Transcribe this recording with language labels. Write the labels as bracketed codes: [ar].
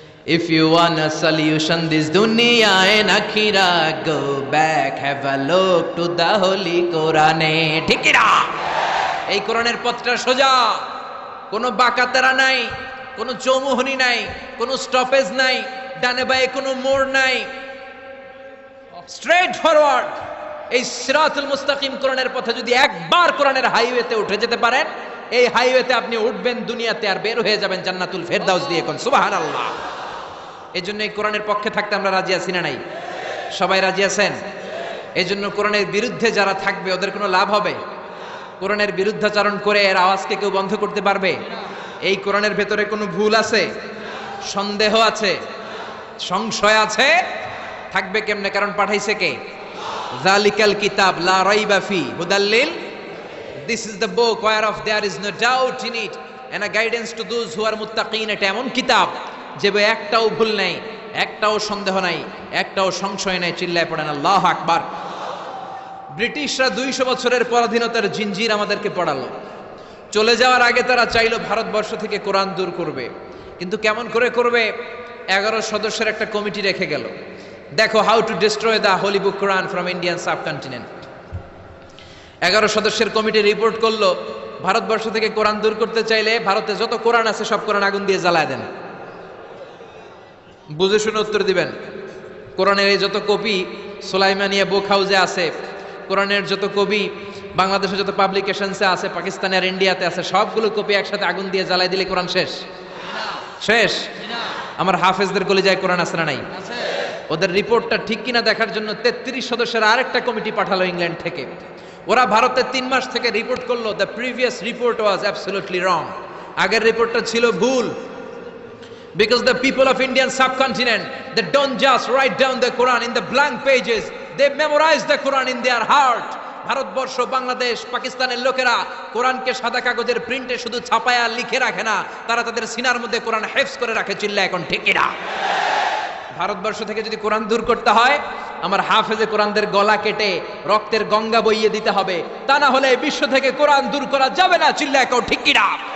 [en] If you want a solution this dunya and akhira, go back, have a look to the holy Quran. [bn] ঠিক কি না? এই কোরআনের পথটা সোজা, কোনো বাঁকাতেরা নাই, কোনো চৌমুহনী নাই, কোনো স্টপেজ নাই, ডানে বাঁয়ে কোনো মোড় নাই, স্ট্রেট ফরওয়ার্ড। এই সিরাতুল মুস্তাকিম কোরআনের পথে যদি একবার কোরআনের হাইওয়েতে উঠে যেতে পারেন, এই হাইওয়েতে আপনি উঠবেন দুনিয়াতে আর বের হয়ে যাবেন জান্নাতুল ফেরদাউস দিয়ে। কোন সুবহানাল্লাহ। এই জন্য এই কোরআনের পক্ষে থাকতে আমরা রাজি আছি না নাই? সবাই রাজি আছেন? এই জন্য কোরআনের বিরুদ্ধে যারা থাকবে ওদের কোনো লাভ হবে? কোরআনের বিরুদ্ধাচরণ করে এর আওয়াজকে কেউ বন্ধ করতে পারবে? এই কোরআনের ভেতরে কোনো ভুল আছে, সন্দেহ আছে, সংশয় আছে? থাকবে কেমনে? কারণ পাঠাইছে কে? [ar] যালিকাল কিতাব লা রাইবা ফি হুদাল্লিল, [en] This is the book whereof there is no doubt in it and a guidance to those who are muttaqin। [bn] এটা এমন কিতাব যে একটাও ভুল নাই, একটাও সন্দেহ নাই, একটাও সংশয় নাই। চিল্লায় পড়েন আল্লাহু আকবার। ব্রিটিশরা 200 বছরের পরাধীনতার জিঞ্জির আমাদেরকে পড়ালো। চলে যাওয়ার আগে তারা চাইলো ভারতবর্ষ থেকে কোরআন দূর করবে, কিন্তু কেমন করে করবে? 11 সদস্যের একটা কমিটি রেখে গেল। দেখো, [en] How to destroy the holy book Quran from Indian subcontinent. [bn] 11 সদস্যের কমিটি রিপোর্ট করলো, ভারতবর্ষ থেকে কোরআন দূর করতে চাইলে ভারতে যত কোরআন আছে সব কোরআন আগুন দিয়ে জ্বালায় দেন। বুঝে শুনে উত্তর দিবেন। কোরআনের এই যত কপি সুলাইমানিয়া বুক হাউসে আছে, কোরআনের যত কপি বাংলাদেশে যত পাবলিকেশনসে আছে, পাকিস্তানে আর ইন্ডিয়াতে আছে, সবগুলো কপি একসাথে আগুন দিয়ে জ্বালাই দিলে কোরআন শেষ? শেষ? আমার হাফেজদের কলিজায় কোরআন আছে না নাই? ওদের রিপোর্টটা ঠিক কিনা দেখার জন্য 33 সদস্যের আরেকটা কমিটি পাঠালো ইংল্যান্ড থেকে। ওরা ভারতে 3 মাস থেকে রিপোর্ট করলো, [en] The previous report was absolutely wrong. [bn] আগের রিপোর্টটা ছিল ভুল। [en] Because the people of Indian subcontinent, they don't just write down the Quran in the blank pages, they memorize the Quran in their heart. [bn] Bharatvarsha, Bangladesh, পাকিস্তানের লোকেরা কোরআনকে সাদা কাগজের প্রিন্টে শুধু ছাপায়া লিখে রাখে না, তারা তাদের সিনার মধ্যে কোরআন হেফজ করে রাখে। চিল্লা এখন ঠিক কিনা? ভারতবর্ষ থেকে যদি কোরআন দূর করতে হয়, আমার হাফেজে কোরআনদের গলা কেটে রক্তের গঙ্গা বইয়ে দিতে হবে, তা না হলে বিশ্ব থেকে কোরআন দূর করা যাবে না। চিল্লা এখন ঠিক কিনা?